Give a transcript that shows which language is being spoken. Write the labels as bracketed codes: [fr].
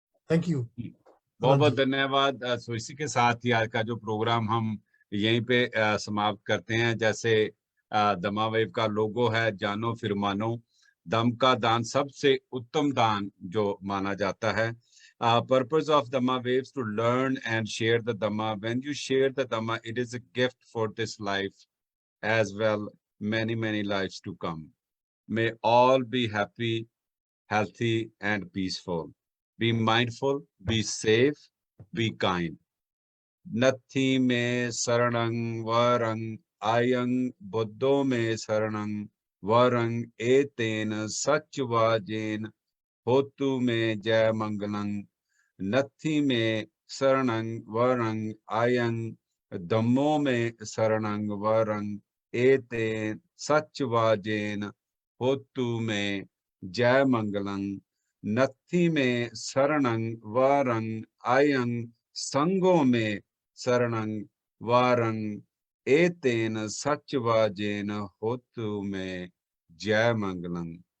[en] Thank you. [hi] बहुत बहुत धन्यवाद। सो इसी के साथ ही आज का जो प्रोग्राम हम यहीं पे समाप्त करते हैं। जैसे दमा वेव का लोगो है, जानो फिर मानो। दम का दान सबसे उत्तम दान जो माना जाता है। [en] Purpose of Dhamma Waves to learn and share the Dhamma. When you share the Dhamma, it is a gift for this life as well, many lives to come. May all be happy, healthy and peaceful. Be mindful, be safe, be kind. [pi] Nathi me saranang varang ayang buddho me saranang varang eten sachvajen होतु में जय मंगलं। नत्थि में शरणं वरं आयं धम्मो में शरणं वरं एते सच्चवाजेन होतु में जय मंगलं। नत्थि में शरणं वरं आयं संगो में शरणं वरं एतेन सच्चवाजेन होतु में जय मंगलं।